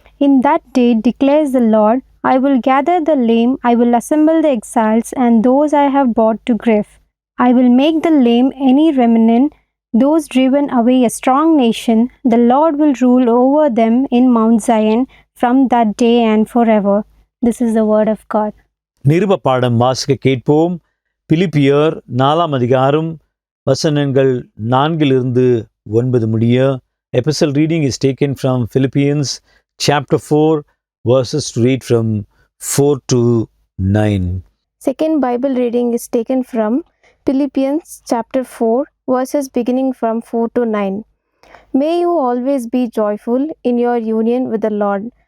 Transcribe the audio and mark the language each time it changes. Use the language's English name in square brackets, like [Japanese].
[English] In that day, declares the Lord, I will gather the lame, I will assemble the exiles, and those I have brought to grief. I will make the lame any remnant, those driven away a strong nation. The Lord will rule over them in Mount Zion from that day and forever. This is the word of God. [Tamil] நிருப பாடம் வாசிக்க கேட்போம். பிலிப்பியர் 4 அதிகாரம் வசனங்கள் 4-9 முடிய. [English] Epistle reading is taken from Philippians chapter 4 verses to read from 4 to 9. Second Bible reading is taken from Philippians chapter 4 verses beginning from 4 to 9. May you always be joyful in your union with the Lord.